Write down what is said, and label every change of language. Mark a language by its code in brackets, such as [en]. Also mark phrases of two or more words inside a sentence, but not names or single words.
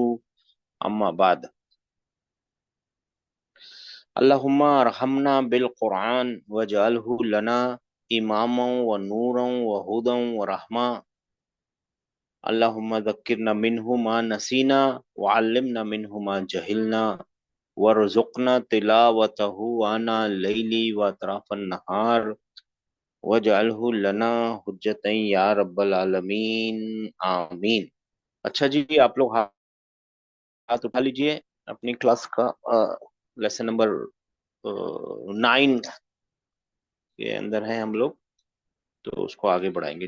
[ar] أما بعد. اللهم ارحمنا بالقرآن واجعله لنا إماما ونورا وهدى ورحمة. اللهم ذكرنا منه ما نسينا وعلمنا منه ما جهلنا وارزقنا تلاوته آناء الليل وأطراف النهار واجعله لنا حجة يا رب العالمين آمين. [hi] अच्छा जी, आप लोग हाथ उठा लीजिए। अपनी क्लास का [en] lesson number [hi] 9 के अंदर है हम लोग, तो उसको आगे बढ़ाएंगे।